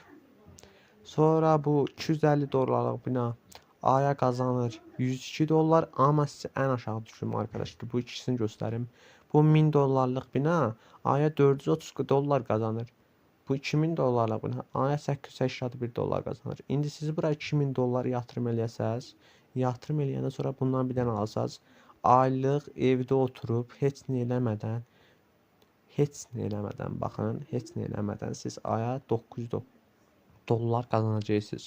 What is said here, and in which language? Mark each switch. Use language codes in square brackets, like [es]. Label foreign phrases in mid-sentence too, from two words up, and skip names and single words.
[tr] Sonra bu 250 dolarlık bina aya kazanır 102 dolar, ama size en aşağı düşürüm arkadaşlar. Bu ikisini göstereyim. Bu 1000 dolarlık bina aya 430 dolar kazanır. Bu 2000 dolarlık bina aya 881 dolar kazanır. [az] İndi siz bura 2000 dolar yatırım eləyəsəz, yatırım eləyəndən sonra bundan bir dənə alsaz, aylıq evdə oturup heç nə eləmədən, baxın, heç nə eləmədən siz aya 900 dolar kazanacaqsınız.